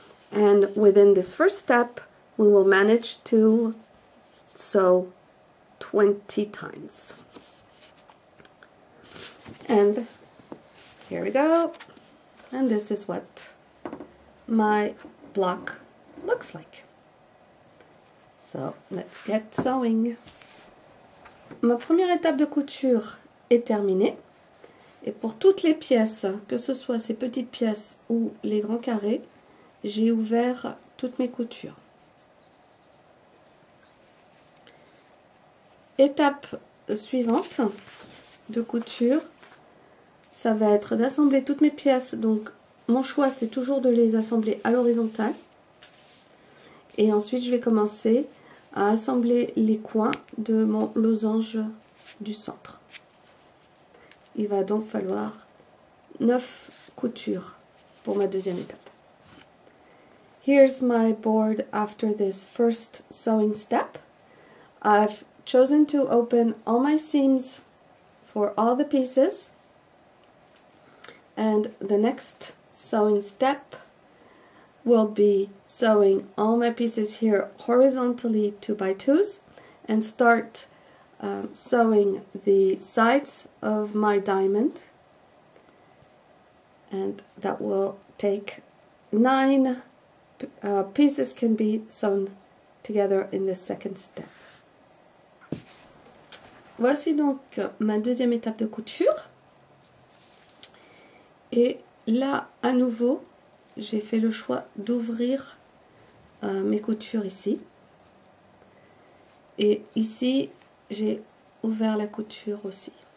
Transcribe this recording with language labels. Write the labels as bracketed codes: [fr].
[en] And within this first step, we will manage to sew 20 times. And here we go. And this is what my block looks like. So let's get sewing. [fr] Ma première étape de couture est terminée. Et pour toutes les pièces, que ce soit ces petites pièces ou les grands carrés, j'ai ouvert toutes mes coutures. Étape suivante de couture, ça va être d'assembler toutes mes pièces. Donc mon choix c'est toujours de les assembler à l'horizontale. Et ensuite je vais commencer à assembler les coins de mon losange du centre. Il va donc falloir 9 coutures pour ma deuxième étape. [en] Here's my board after this first sewing step. I've chosen to open all my seams for all the pieces. And the next sewing step will be sewing all my pieces here horizontally 2x2s and start sewing the sides of my diamond, and that will take 9 pieces can be sewn together in the second step. [fr] Voici donc ma deuxième étape de couture. Et là, à nouveau, j'ai fait le choix d'ouvrir mes coutures ici. Et ici, j'ai ouvert la couture aussi.